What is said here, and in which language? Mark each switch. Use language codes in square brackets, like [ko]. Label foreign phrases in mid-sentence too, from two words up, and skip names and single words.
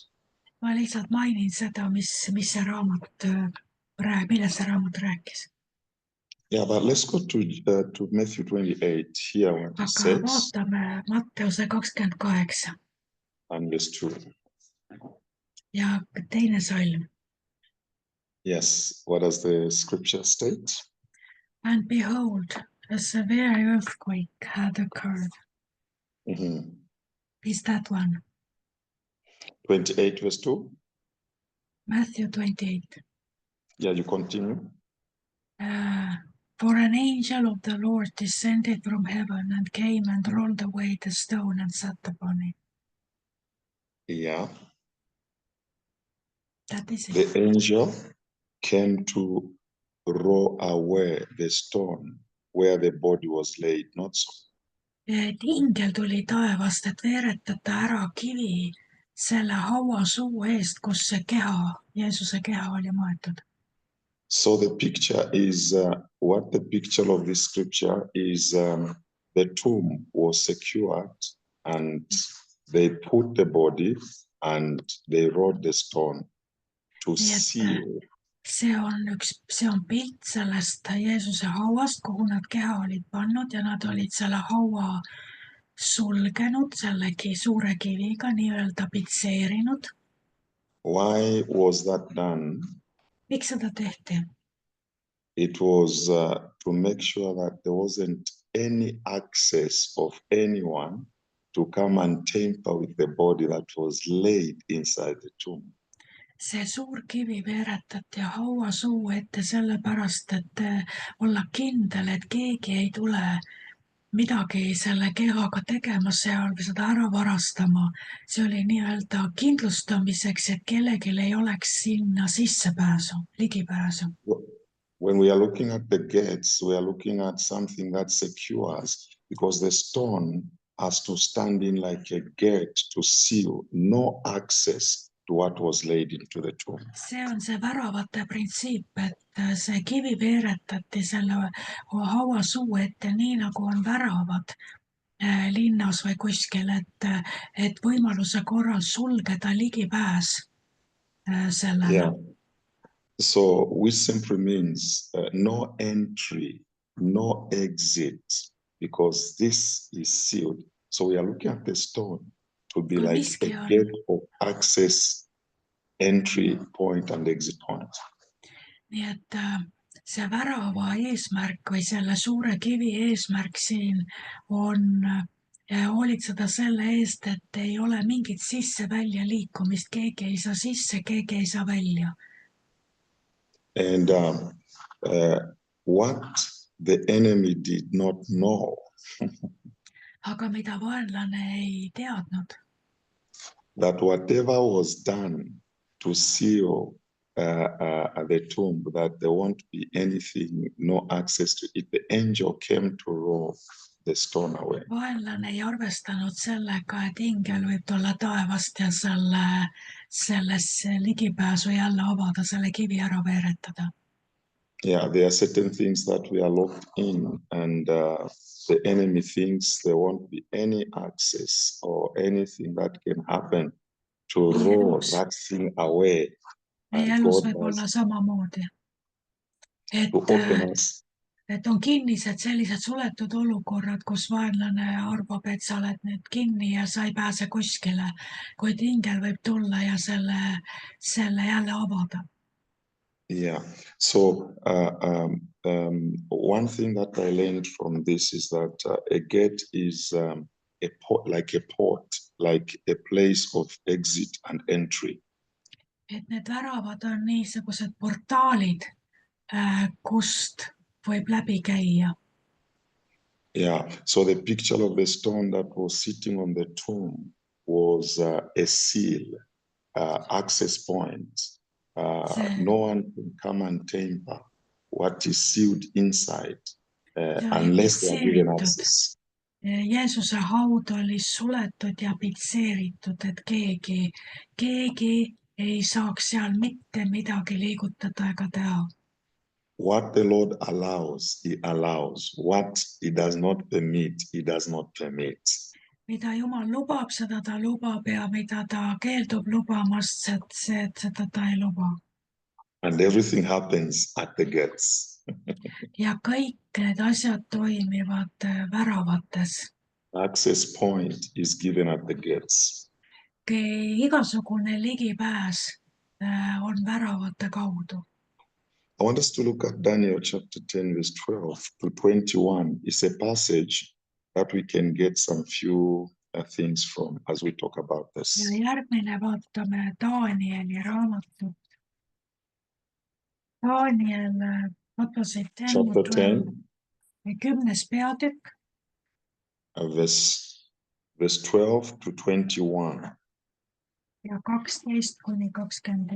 [et] Ma lihtsalt mainin seda, millest see raamat rääkis. [en] Yeah, but let's go to Matthew 28 here what it says. [et] Vaatame Matteuse 28. [en] And verse 2. [et] Ja teine salm. [en] Yes, what does the scripture state? And behold, a severe earthquake had occurred. Mm-hmm. Is that one? 28 verse 2? Matthew 28. Yeah, you continue. For an angel of the Lord descended from heaven and came and rolled away the stone and sat upon it. Yeah. That is it. The angel came to roll away the stone where the body was laid, not so. [et] et ingel tuli taevast, et veeretada ära kivi selle hauasuu eest, kus see keha, Jeesuse keha oli maetud. [en] So the picture is, what the picture of this scripture is, the tomb was secured and they put the body and they rolled the stone to [et] Nii et seal. see on pilt sellest Jeesuse hauast, kuhu nad keha olid pannud ja nad olid selle haua sulgenud sellegi suure kiviga, nii-öelda pitseerinud. [en] Why was that done? [et] Miks seda tehti? [en] It was to make sure that there wasn't any access of anyone to come and tamper with the body that was laid inside the tomb. [et] See suur kivi veeretati hauasuu ette sellepärast, et olla kindel, et keegi ei tule midagi selle kehaga tegema seal või seda ära varastama. See oli nii-öelda kindlustamiseks, et kellelgi ei oleks sinna sissepääsu, ligipääsu. [en] When we are looking at the gates, we are looking at something that secures, because the stone has to stand in like a gate to seal no access to what was laid into the tomb. [et] See on see väravate printsiip, et see kivi veeretati selle hauasuu ette, nii nagu on väravad linnas või kuskil, et võimaluse korral sulgeda ligipääs sellele. [en] Yeah. So which simply means no entry, no exit, because this is sealed. So we are looking at the stone to be like a gate of access, entry point and exit point. [et] Nii et see värava eesmärk või selle suure kivi eesmärk siin on hoolitseda selle eest, et ei ole mingit sisse-välja liikumist, keegi ei saa sisse, keegi ei saa välja. [en] And what the enemy did not know [et] Aga mida vaenlane ei teadnud, [en] that whatever was done to seal the tomb, that there won't be anything, no access to it. The angel came to roll the stone away. [et] vaenlane ei arvestanud sellega, et ingel võib tulla taevast ja sellesse ligipääsu jälle avada, selle kivi ära veeretada. [en] Yeah, there are certain things that we are locked in, and the enemy thinks there won't be any access or anything that can happen to roll that thing away. [et] Meie elus võib olla samamoodi, et on kinnised sellised suletud olukorrad, kus vaenlane arvab, et sa oled nüüd kinni ja sa ei pääse kuskile, kuid ingel võib tulla ja selle jälle avada. [en] Yeah, so one thing that I learned from this is that a gate is a port, like a place of exit and entry. [et] Et need väravad on niisugused portaalid, kust võib läbi käia. [en] Yeah, so the picture of the stone that was sitting on the tomb was a seal, access point. No one can come and tamper what is sealed inside unless they are given access. [et] Jeesuse haud oli suletud ja pitseeritud, et keegi ei saaks seal mitte midagi liigutada ega teha. [en] What the Lord allows, he allows. What he does not permit, he does not permit. [et] Mida Jumal lubab, seda ta lubab, ja mida ta keeldub lubamast, seda ta ei luba. [en] And everything happens at the gates. [et] Ja kõik need asjad toimivad väravates. [en] Access point is given at the gates. [et] Igasugune ligipääs on väravate kaudu. [en] I want us to look at Daniel chapter 10, verse 12 to 21. It's a passage that we can get some few things from as we talk about this. [et] Ja järgmine vaatame Danieli raamatut. [en] Daniel, what was it? Chapter 10, [et] 10. peatükk. [en] Verse 12 to 21. [et] Ja 12-21.